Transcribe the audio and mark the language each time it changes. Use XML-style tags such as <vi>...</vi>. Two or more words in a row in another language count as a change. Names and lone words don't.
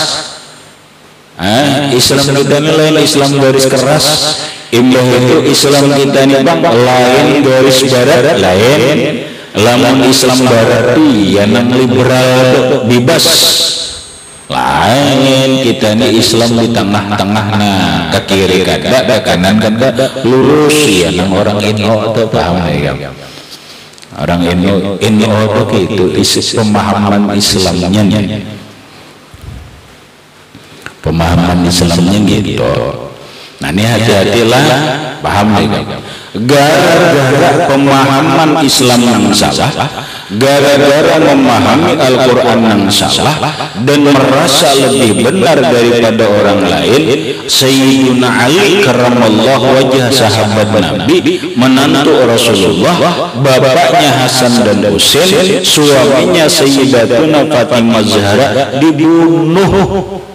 <bjn>Islam kita ini lain Islam garis keras, imbah itu Islam kita ini bang lain garis barat lain. Lamun Islam barat ya nang liberal bebas lain, kita ini Islam di tengah-tengah, nah ke kiri kada ke kanan kada, lurus ya nang orang NU itu paham ya.</bjn> <id>Orang NU itu pemahaman Islamnya, pemahaman Islamnya gitu. Nah ini hati-hatilah, paham ya. Gara-gara pemahaman Islam yang salah, gara-gara memahami Al-Quran yang salah dan merasa lebih benar daripada orang lain, Sayyidina Ali</id> <ar>karramallahu wajah</ar> <id>sahabat Nabi, menantu Rasulullah, bapaknya Hasan dan Husain, suaminya Sayyidatuna Fatimah Zahra dibunuh.</id>